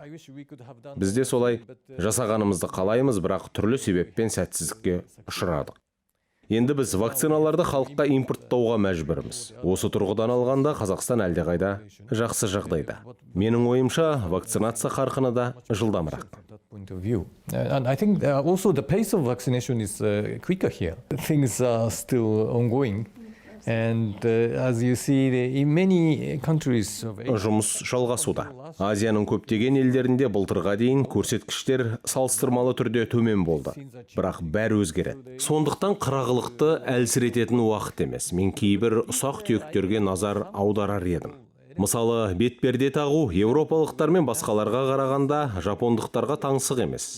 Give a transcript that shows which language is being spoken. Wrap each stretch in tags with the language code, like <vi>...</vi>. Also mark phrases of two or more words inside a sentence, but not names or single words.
<kk>Бізде солай жасағанымызды қалаймыз, бірақ түрлі себеппен сәтсіздікке ұшырадық. Енді біз вакциналарды халыққа импорттауға мәжбүрміз. Осы тұрғыдан алғанда Қазақстан әлдеқайда жақсы жағдайда. Менің ойымша, вакцинация қарқыны да жылдамырақ.</kk> <en>And I think also the pace of vaccination is quicker here. Things are still ongoing. And as you see, in many countries</en> <kk>жұмыс жалғасуда. Азияның көптеген елдерінде былтырға дейін көрсеткіштер салыстырмалы түрде төмен болды. Бірақ бәрі өзгереді. Сондықтан қырағылықты әлсірететін уақыт емес. Мен кейбір ұсақ түйектерге назар аударар едім. Мысалы, бетперде тағу еуропалықтар мен басқаларға қарағанда жапондықтарға таңсық емес.</kk>